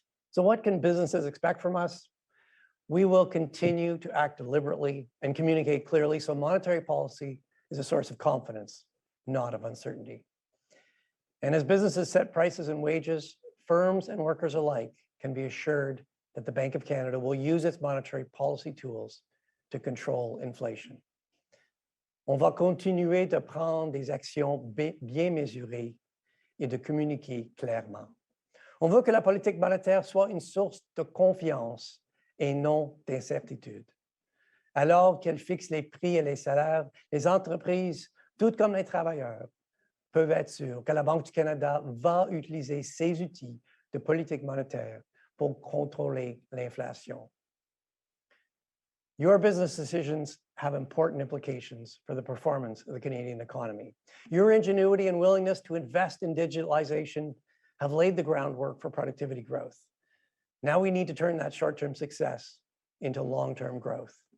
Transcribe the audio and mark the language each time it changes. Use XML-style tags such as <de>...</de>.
<en>So what can businesses expect from us? We will continue to act deliberately and communicate clearly so monetary policy is a source of confidence, not of uncertainty. And as businesses set prices and wages, firms and workers alike can be assured that the Bank of Canada will use its monetary policy tools to control inflation.</en> <fr>On va continuer de prendre des actions bien mesurées et de communiquer clairement. On veut que la politique monétaire soit une source de confiance et non d'incertitude. Alors qu'elle fixe les prix et les salaires, les entreprises, tout comme les travailleurs, peuvent être sûrs que la Banque du Canada va utiliser ses outils de politique monétaire pour contrôler l'inflation.</fr> <en>Your business decisions have important implications for the performance of the Canadian economy. Your ingenuity and willingness to invest in digitalization have laid the groundwork for productivity growth. Now we need to turn that short-term success into long-term growth.</en>